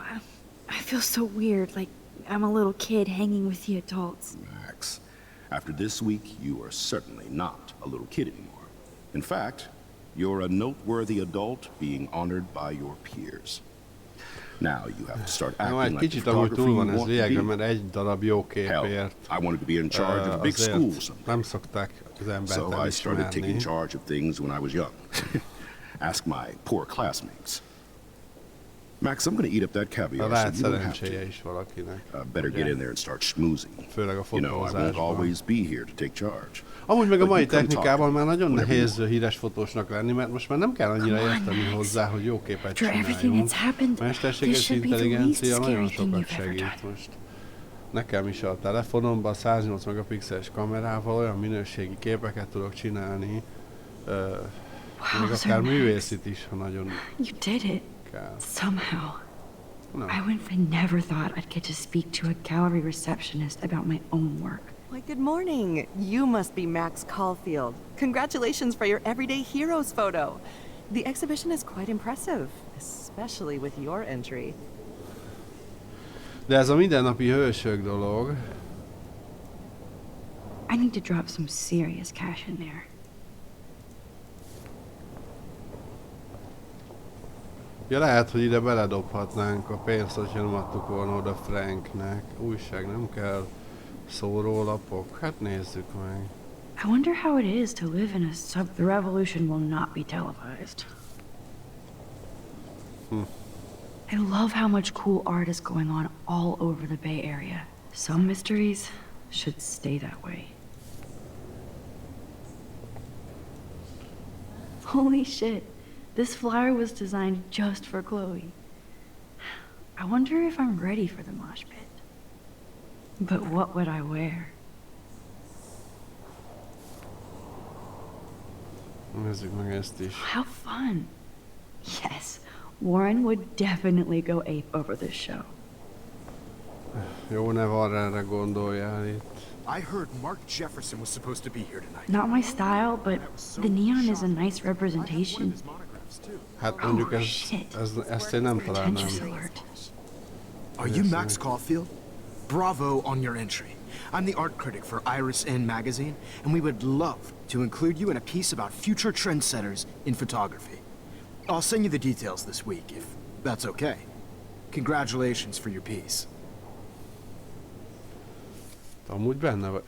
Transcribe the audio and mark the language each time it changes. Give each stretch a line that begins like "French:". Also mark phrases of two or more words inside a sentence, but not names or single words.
English: I feel so weird, like I'm a little kid hanging with the adults. Max, after this week, you are certainly not a little kid anymore. In fact, you're a noteworthy adult being honored by your peers. Now you have to start acting like the
Hungarian: kicsit amúgy
English: photographer
Hungarian: túl
English: you
Hungarian: van ez
English: want to
Hungarian: lényegben,
English: be.
Hungarian: mert egy darab jó
English: Hell,
Hungarian: képért
English: I wanted to be in charge of a big school someday.
Hungarian: nem szokták az embert
English: So I started taking
Hungarian: elismerni.
English: charge of things when I was young. Ask my poor classmates. Max, I'm gonna eat up that caviar,
Hungarian: Lehet
English: so you don't have
Hungarian: szerencséje
English: to.
Hungarian: is valakinek.
English: Better get in there and start schmoozing.
Hungarian: Főleg a
English: You know, I won't
Hungarian: fotózásban.
English: always be here to take charge.
Hungarian: Amúgy meg a
English: But
Hungarian: mai
English: you come
Hungarian: technikában
English: talk
Hungarian: már nagyon
English: whenever you
Hungarian: nehéz híres fotósnak lenni, mert most már nem kell annyira
English: Come on,
Hungarian: érteni
English: Max.
Hungarian: hozzá, hogy jó képet
English: After everything
Hungarian: csináljunk.
English: that's happened,
Hungarian: Mesterséges
English: this should be the least
Hungarian: intelligencia
English: scary
Hungarian: nagyon
English: thing
Hungarian: sokat
English: you've ever
Hungarian: segít done. most. Nekem is a telefonomban 108 megapixeles kamerával olyan minőségi képeket tudok csinálni, még akár
English: Max.
Hungarian: művészit is, ha nagyon
English: You did it.
Hungarian: kell.
English: Somehow. No. I would have never thought I'd get to speak to a gallery receptionist about my own work. Why, good morning. You must be Max Caulfield. Congratulations for your Everyday Heroes photo. The exhibition is quite impressive, especially with your entry.
Hungarian: De ez a mindennapi hősök dolog.
English: I need to drop some serious cash in there.
Hungarian: Ja, lehet, hogy ide beledobhatnánk a pénzt, hogyha nem adtuk volna oda Franknek. Újság nem kell, szórólapok, hát nézzük meg.
English: I wonder how it is to live in a the revolution will not be televised. I love how much cool art is going on all over the Bay Area. Some mysteries should stay that way. Holy shit. This flyer was designed just for Chloe. I wonder if I'm ready for the mosh pit. But what would I wear?
Hungarian: Nézzük meg ezt is.
English: How fun. Yes, Warren would definitely go ape over this show.
Hungarian: Jó, ne Warrenre gondoljál itt.
English: I heard Mark Jefferson was supposed to be here tonight. Not my style, but the neon is a nice representation.
Hungarian: Hát mondjuk ezt én nem találnám.
English: Pretentious alert. Are you Max Caulfield? Bravo on your entry. I'm the art critic for Iris N magazine, and we would love to include you in a piece about future trendsetters in photography. I'll send you the details this week, if that's okay. Congratulations for your piece.
Hungarian: Amúgy benne vagy.